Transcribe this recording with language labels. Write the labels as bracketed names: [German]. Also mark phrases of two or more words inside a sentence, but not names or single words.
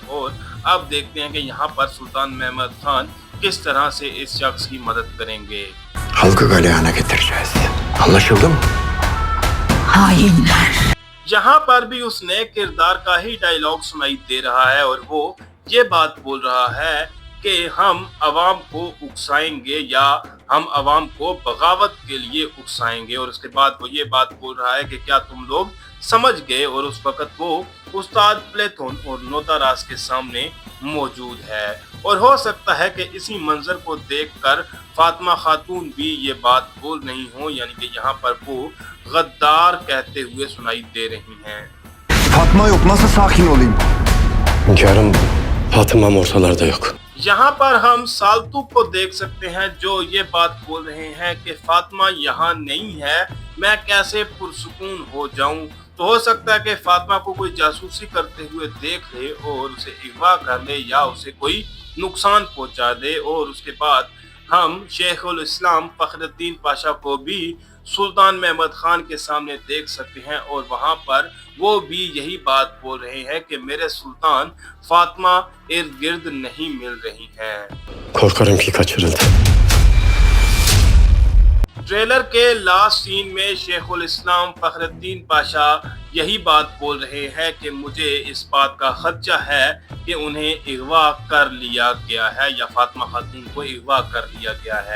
[Urdu] اور اب دیکھتے ہیں کہ یہاں پر سلطان محمد خان کس طرح سے اس شخص کی مدد کریں گے. [Turkish] Halkı galeyana getireceğiz. Anlaşıldı mı? Hainler. [Urdu] یہاں پر بھی اس نئے کردار کا ہی ڈائیلاگ سنائی دے رہا ہے اور وہ یہ بات بول رہا ہے کہ ہم عوام کو اکسائیں گے یا ہم عوام کو بغاوت کے لیے اکسائیں گے. اور اس کے بعد وہ یہ بات بول رہا ہے کہ کیا تم لوگ سمجھ گئے. اور اس وقت وہ استاد پلیٹون اور نوتاراس کے سامنے موجود ہے اور ہو سکتا ہے کہ اسی منظر کو دیکھ کر فاطمہ خاتون بھی یہ بات بول رہی ہو، یعنی کہ یہاں پر وہ غدار کہتے ہوئے سنائی دے رہی ہیں. [Turkish] Fatma yok. Nasıl sakin olayım? Hünkârım, Fatıma'm ortalarda yok. [Urdu] یہاں پر ہم سالتو کو دیکھ سکتے ہیں جو یہ بات بول رہے ہیں کہ فاطمہ یہاں نہیں ہے، میں کیسے پرسکون ہو جاؤں. تو ہو سکتا ہے کہ فاطمہ کو کوئی جاسوسی کرتے ہوئے دیکھ لے اور اسے اغوا کر لے یا اسے کوئی نقصان پہنچا دے. اور اس کے بعد ہم شیخ الاسلام فخرالدین پاشا کو بھی سلطان محمد خان کے سامنے دیکھ سکتے ہیں اور وہاں پر وہ بھی یہی بات بول رہے ہیں کہ میرے سلطان فاطمہ ارد گرد نہیں مل رہی ہیں. [Turkish] Korkarım ki kaçırıldı. [Urdu] ٹریلر کے [English] last scene [Urdu] میں شیخ الاسلام فخرالدین پاشا یہی بات بول رہے ہیں کہ مجھے اس بات کا خدشہ ہے کہ انہیں اغوا کر لیا گیا ہے یا فاطمہ خاتون کو اغوا کر لیا گیا ہے.